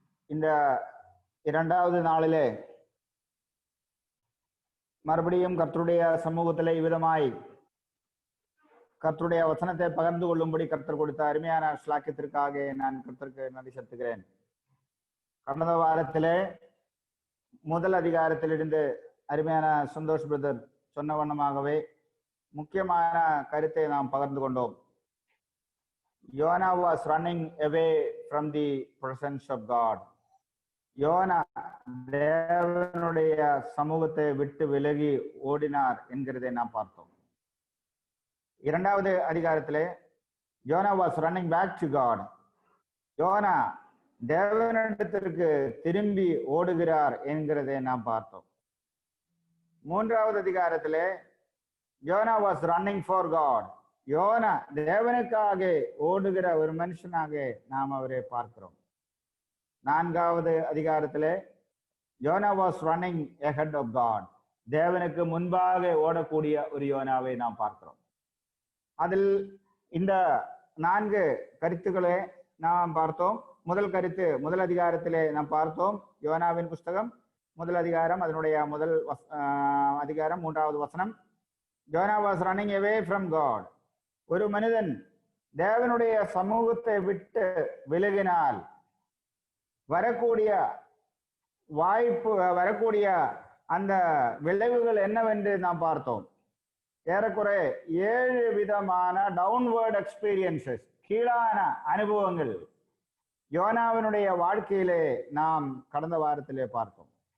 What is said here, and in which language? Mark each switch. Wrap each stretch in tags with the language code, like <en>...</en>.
<ta>இந்த 2வது நாளிலே மறுபடியும் கர்த்தருடைய சமூகத்திலே இவ்விதமாய் கர்த்தருடைய வசனத்தை பகிர்ந்து கொள்ளும்படி கர்த்தர் கொடுத்த அருமையான ஸ்லாக்கியத்திற்காக நான் கர்த்தருக்கு நன்றி செலுத்துகிறேன். கடந்த வாரத்திலே முதல் அதிகாரத்திலிருந்து அருமையான சந்தோஷ் பிரதர் சொன்ன வண்ணமாகவே முக்கியமான கருத்தை நாம் பகிர்ந்து கொண்டோம்.</ta> <en>யோனா was running away from the presence of God.</en> <ta>YONO தேவனுடைய சமூகத்தை விட்டு விலகி ஓடினார் என்கிறதை நாம் பார்த்தோம். 2வது அதிகாரத்திலே</ta> <en>யோனா was running back to God.</en> <ta>YONO தேவனிடத்திற்கு திரும்பி ஓடுகிறார் என்கிறதை நாம் பார்த்தோம். 3வது அதிகாரத்திலே</ta> <en>யோனா was running for God.</en> <ta>YONO தேவனுக்காக ஓடுகிற ஒரு மனுஷனாக நாம் அவரை பார்க்கிறோம். 4வது அதிகாரத்திலே</ta> <en>யோனா was running ahead of God.</en> <ta>தேவனுக்கு முன்பாக ஓடக்கூடிய ஒரு யோனாவை நாம் பார்க்கிறோம். அதில் இந்த 4 கருத்துக்களை நாம் பார்த்தோம். முதல் கருத்து முதல் அதிகாரத்திலே நாம் பார்த்தோம். யோனாவின் புஸ்தகம் முதல் அதிகாரம், அதனுடைய முதல் அதிகாரம் 3வது வசனம்.</ta> <en>யோனா was running away from God.</en> <ta>ஒரு மனிதன் தேவனுடைய சமூகத்தை விட்டு விலகினால் வரக்கூடிய வாய்ப்பு, வரக்கூடிய அந்த விளைவுகள் என்னவென்று நாம் பார்த்தோம். ஏறக்குறை 7 விதமான</ta> <en>downward experiences,</en> <ta>கீழான அனுபவங்கள் யோனாவினுடைய வாழ்க்கையிலே நாம் கடந்த வாரத்திலே பார்த்தோம்.</ta>